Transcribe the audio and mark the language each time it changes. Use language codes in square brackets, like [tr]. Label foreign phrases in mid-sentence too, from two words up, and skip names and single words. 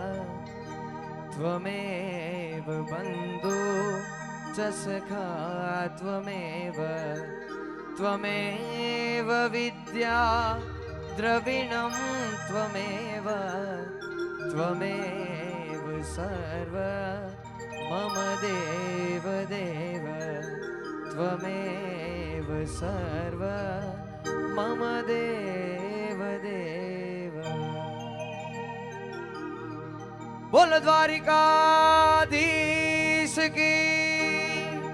[sa] त्वमेव बन्धु च सखा त्वमेव त्वमेव विद्या द्रविणं त्वमेव त्वमेव सर्व મમ દેવ દેવ ત્વમેવ સર્વ મમ દેવ દેવ. [hi] बोल द्वारिकाधीश की.